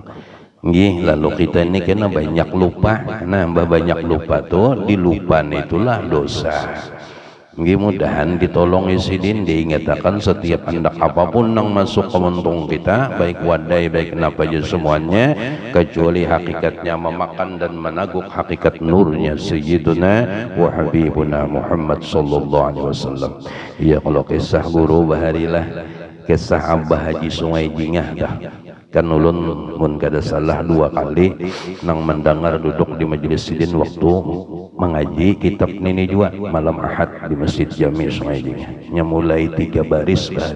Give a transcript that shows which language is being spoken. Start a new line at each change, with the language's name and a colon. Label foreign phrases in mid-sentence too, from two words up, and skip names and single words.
Banjar: Nggih, lalu kita ini kena banyak lupa, nambah banyak lupa tuh, dilupan itulah dosa. Nggih, mudahan ditolongi sidin diingatakan setiap hendak apapun yang masuk ke muntung kita, baik wadai baik kenapa aja semuanya, kecuali hakikatnya memakan dan menaguk hakikat nurnya
Arabic: سيدنا وحبيبنا محمد صلى الله عليه وسلم.
Banjar: Ya kalau kisah guru baharilah kisah Abah Haji Sungai Jingah dah. Kan ulun mun kada salah 2 kali nang mendengar duduk di majelis sidin waktu mengaji kitab ini juga malam Ahad di Masjid Jami Sungai Jingah. Nya mulai 3 baris sehari.